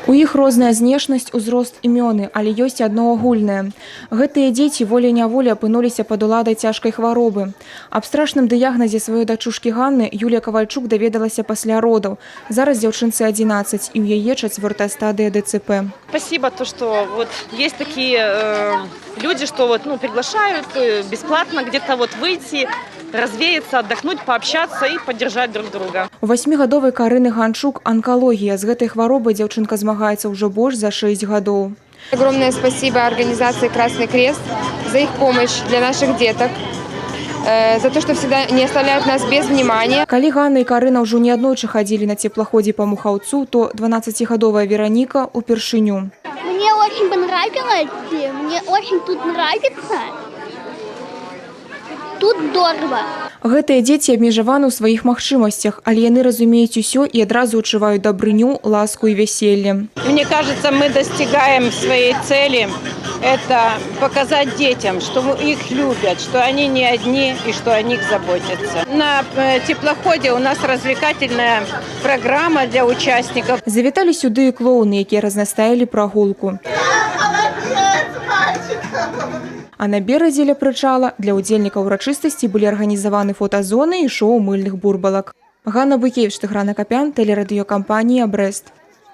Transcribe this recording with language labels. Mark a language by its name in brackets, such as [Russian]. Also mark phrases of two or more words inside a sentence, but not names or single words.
[Belarusian] У іх розная знешнасць, узрост, імёны, але ёсць адно агульнае. Гэтыя дзеці волей-няволей апынуліся пад уладай цяжкай хваробы. Аб страшным дыягназе сваёй дачушкі Ганны Юлія Кавальчук даведалася пасля родаў. Зараз дзяўчынцы 11, і ў яе 4-я стадыя ДЦП. [Russian] Спасибо, то, что вот есть такие люди, что вот, приглашают бесплатно где-то вот выйти, развеяться, отдохнуть, пообщаться и поддержать друг друга. [Belarusian] У 8-гадовай Карыны Ганчук онкологія. З гэтай хваробай дзяўчынка змагаецца ўжо больш за 6 гадоў. [Russian] Огромное спасибо организации «Красный крест» за их помощь для наших деток, за то, что всегда не оставляют нас без внимания. [Belarusian] Калі Ганна і Карына ўжо неаднойчы хадзілі на цеплаходзе па Мухаўцу, то 12-гадовая Вераніка ўпершыню. [Russian] Мне очень понравилось, мне очень тут нравится. Тут здорово. [Belarusian] Гэтыя дзеці абмежаваны ў сваіх магчымасцях, але яны разумеюць усё і адразу адчуваюць дабрыню, ласку і вяселле. [Russian] Мне кажется, мы достигаем своей цели. Это показать детям, что их любят, что они не одни и что о них заботятся. На теплоходе у нас развлекательная программа для участников. [Belarusian] Завіталі сюды і клоуны, якія разнастаілі прагулку. А на беразе ля прычала для ўдзельнікаў урачыстасці былі арганізаваны фотазоны і шоу мыльных бурбалак. Ганна Быкевіч, Тыгран Акапян, тэлерадыёкампанія «Брэст».